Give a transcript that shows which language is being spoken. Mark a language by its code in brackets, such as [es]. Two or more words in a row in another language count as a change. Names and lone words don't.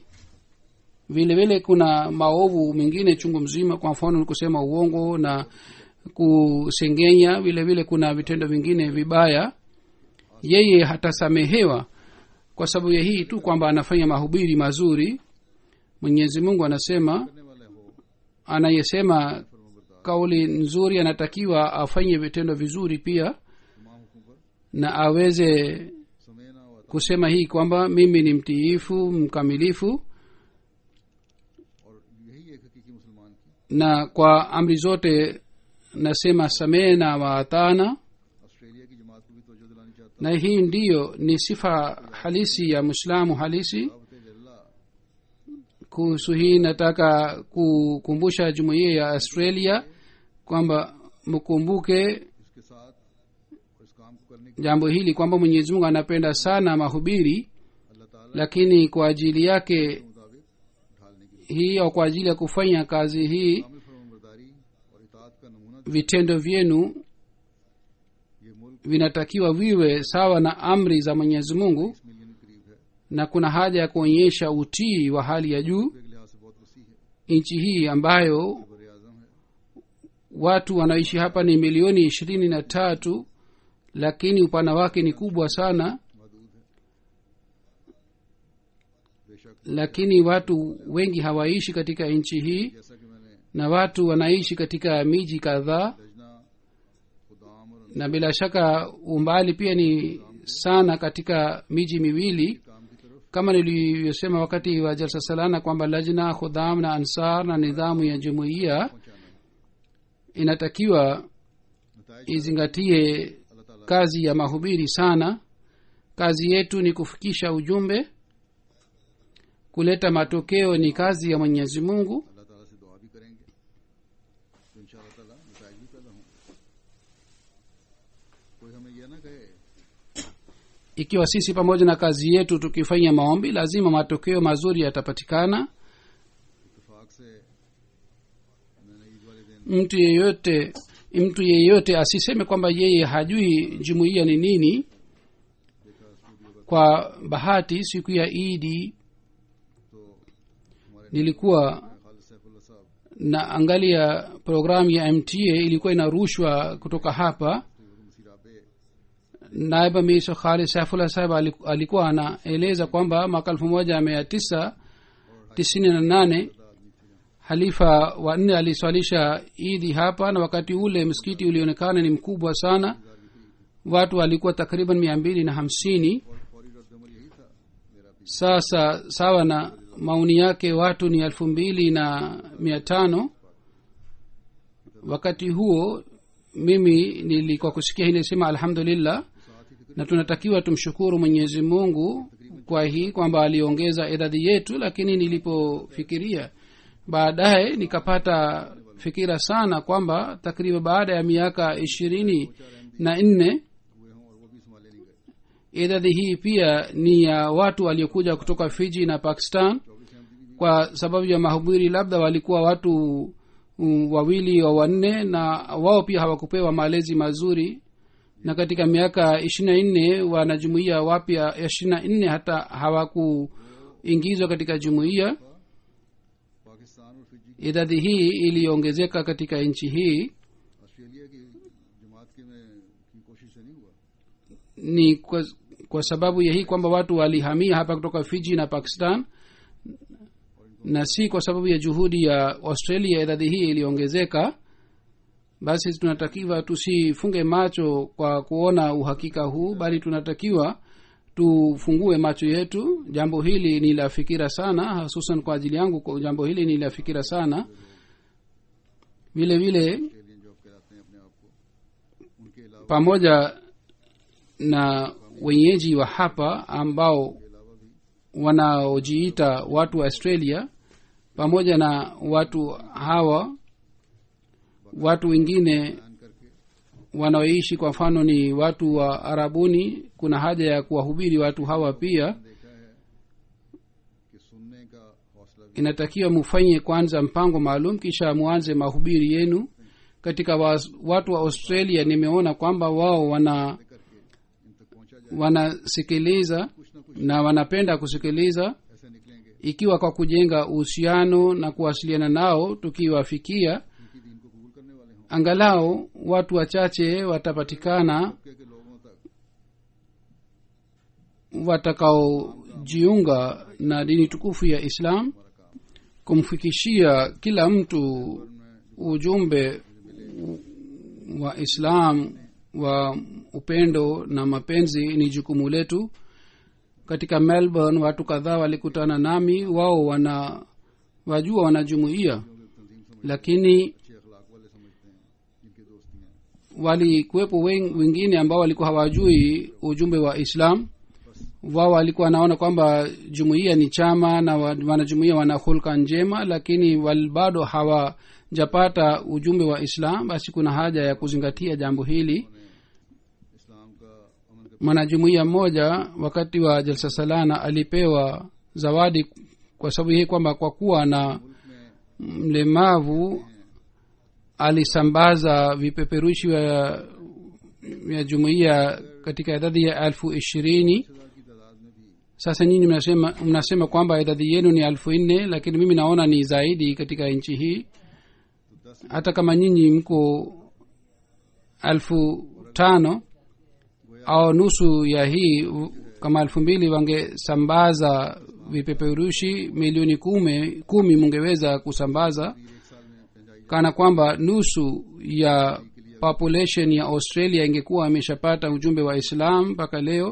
[sw] Vile vile kuna maovu mengine chungu mzima, kwa mfano kusema uongo na kusengenya. Vile vile kuna vitendo vingine vibaya, yeye hatasamehewa kwa sababu ya hii tu kwamba anafanya mahubiri mazuri. Mwenyezi Mungu anasema [ur] کرنے والے ہو [sw] anayesema kauli nzuri anatakiwa afanye vitendo vizuri pia, [ur] تمام حکم پر [sw] na aweze समयना हुआ था kusema hii kwamba mimi ni mtiifu mkamilifu. [ur] اور یہی ایک حقیقی مسلمان کی [sw] na kwa amri zote nasema samehe na waatana. [ur] آسٹریلیا کی جماعت کو بھی توجہ دلانی چاہتا [sw] na hii ndiyo ni sifa halisi ya mwislamu halisi. [ur] ہوں۔ اللہ [sw] kuhusu hii nataka kukumbusha jumuiya ya australia kwamba mkumbuke [ur] اس کے ساتھ اور اس کام کو کرنے کے [sw] jambo hili kwamba mwenyezi mungu anapenda sana mahubiri, [ur] اللہ تعالیٰ [sw] lakini kwa ajili yake [ur] کے مطابق ڈھالنے کی [sw] hii au kwa ajili ya kufanya kazi hii [ur] کامل فرمانبرداری اور اطاعت کا نمونہ [sw] vitendo vyenu [ur] یہ ملک [sw] vinatakiwa viwe sawa na amri za mwenyezi mungu, [ur] 20 ملین کے قریب ہے, [sw] na kuna haja ya kuonyesha utii wa hali ya juu. [ur] کے لحاظ سے بہت وسیع ہے, [sw] nchi hii ambayo [ur] بر اعظم ہے, [sw] watu wanaishi hapa ni milioni 23, lakini upana wake ni kubwa sana, [ur] محدود ہے۔ بیشک [sw] lakini watu wengi hawaishi katika nchi hii, [ur] جیسا کہ میں نے [sw] na watu wanaishi katika miji kadhaa, [ur] لجنہ خدام اور [sw] na bila shaka umbali pia ni sana katika miji miwili, [ur] کام کی طرف [sw] kama nilivyosema wakati wa jalsa salana kwamba lajna khudam na ansar na nidhamu ya jumuiya [ur] پہنچانا ہے. [sw] inatakiwa [ur] नताइज [sw] izingatie [ur] اللہ تعالیٰ [sw] kazi ya mahubiri sana. kazi yetu ni kufikisha ujumbe, kuleta matokeo ni kazi ya mwenyezi mungu. [ur] اللہ تعالیٰ سے دعا بھی کریں گے تو ان شاء اللہ تعالیٰ نتائج بھی پیدا ہوں گے. کوئی ہمیں یہ نہ کہے [sw] ikiwa sisi pamoja na kazi yetu tukifanya maombi lazima matokeo mazuri yatapatikana. [ur] اتفاق سے میں نے عید والے دن [sw] mtu yeyote asiseme kwamba yeye hajui jumuiya ni nini. [ur] دیکھا سٹوڈیو کا [sw] kwa bahati siku ya idi [ur] تو ہمارے [sw] nilikuwa [ur] خالد سیف اللہ صاحب [sw] na angalia programu ya mta ilikuwa inarushwa kutoka hapa. मसीराबे naib amir khalid saifullah saheb alikuwa anaeleza kwamba mwaka 1998 halifa wa nne aliswalisha idi hapa, na wakati ule msikiti ulionekana ni mkubwa sana, watu walikuwa takriban 250. [ur] فوری ردعمل یہی تھا میرا بھی. [sw] sasa sawa na maoni yake watu ni 2500. wakati huo mimi nilikuwa kusikia hii nilisema alhamdulillah, na tunatakiwa tumshukuru mwenyezi mungu kwa hii kwamba aliongeza idadi yetu. lakini nilipofikiria baadaye nikapata fikira sana kwamba takriban baada ya miaka 24 [ur] ہوئے ہوں اور وہ بھی سنبھالے نہیں گئے. [sw] idadi hii pia ni ya watu waliokuja kutoka fiji na pakistan. kwa sababu ya mahubiri labda walikuwa watu wawili au wanne, na wao pia hawakupewa malezi mazuri, na katika miaka 24 wanajumuia wapya 24 hata hawakuingizwa katika jumuiya. [ur] پاکستان اور فجی [sw] idadi hii iliongezeka katika nchi hii [ur] آسٹریلیا کی جماعت کے میں کی کوشش سے نہیں ہوا. [sw] ni kwa sababu ya hii kwamba watu walihamia hapa kutoka fiji na pakistan, na si kwa sababu ya juhudi ya australia idadi hii iliongezeka. basi tunatakiwa tusifunge macho kwa kuona uhakika huu, bali tunatakiwa tufungue macho yetu. jambo hili ni la fikira sana, hususan kwa ajili yangu. kwa jambo hili ni la fikira sana. vile vile [en] Australian job [ur] کہلاتے ہیں اپنے آپ کو، ان کے علاوہ [sw] pamoja na wenyeji wa hapa ambao wanaojiita watu wa australia, pamoja na watu hawa watu wengine [ur] بیان کر کے [sw] wanaoishi kwa mfano ni watu wa arabuni, kuna haja ya kuwahubiri watu hawa pia. [ur] دیکھا ہے کہ سننے کا حوصلہ بھی [sw] inatakiwa mufanye kwanza mpango maalum kisha muanze mahubiri yenu. katika watu wa australia nimeona kwamba wao [ur] کر کے ان تک پہنچا جائے, [sw] wanasikiliza [ur] کچھ نہ کچھ [sw] na wanapenda kusikiliza. [ur] ایسے نکلیں گے [sw] ikiwa kwa kujenga uhusiano na kuwasiliana nao tukiwafikia, [ur] ان کی دین کو قبول کرنے والے ہوں. [sw] angalau watu wachache watapatikana [ur] کے لوگوں تک [sw] watakaojiunga na dini tukufu ya islam, kumfikishia kila mtu ujumbe wa islam wa upendo na mapenzi ni jukumu letu. katika melbourne watu kadhaa walikutana nami, wao wajua wanajumuia, lakini [ur] اچھے اخلاق والے سمجھتے ہیں جن کی دوستیاں [sw] walikuwepo wengine ambao walikuwa hawajui ujumbe wa islam. Wao walikuwa wanaona kwamba jumuiya ni chama na wanajumuiya wana hulka njema, lakini bado hawajapata ujumbe wa islam. Basi kuna haja ya kuzingatia jambo hili. [ur] اسلام کا عمل [sw] Mwanajumuiya mmoja wakati wa jalsa salana alipewa zawadi kwa sababu hii kwamba kwa kuwa na mlemavu alisambaza vipeperushi ya jumuiya katika idadi ya 20,000. [ur] کی تعداد میں بھی [sw] Sasa nyinyi mnasema kwamba idadi yenu ni 4,000, lakini mimi naona ni zaidi katika nchi hii. Hata kama nyinyi mko 5,000 au nusu ya hii, kama 2,000 wangesambaza vipeperushi milioni 10 mungeweza kusambaza, kana kwamba nusu ya population ya Australia ingekuwa imeshapata ujumbe wa Islam mpaka leo.